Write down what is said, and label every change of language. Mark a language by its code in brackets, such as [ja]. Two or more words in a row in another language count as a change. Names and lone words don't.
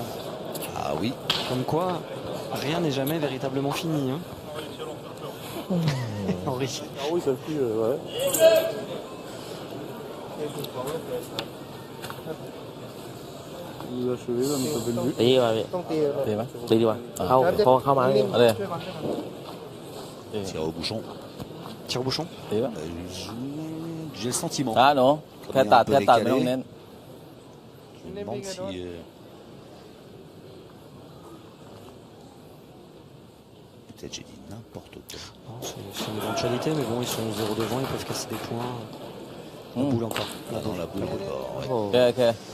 [fr] Ah oui. Comme quoi, rien n'est jamais véritablement fini. Hein. Henri. Ah oui, ça pue, ouais. Vous achevez, là, mais ça fait le but. [th] ตีมาพี่ตีดีกว่าเข้ามาอะไร [fr] Tire au bouchon. Tire au bouchon. J'ai le sentiment. Ah non [th] แค่ตัดไม่ต้องเน้น [fr] Je me demande si... Peut-être j'ai dit n'importe quoi. C'est une éventualité, mais bon, ils sont 0 devant, ils peuvent casser des points. La boule encore. Dans la boule encore. Ouais. Ok.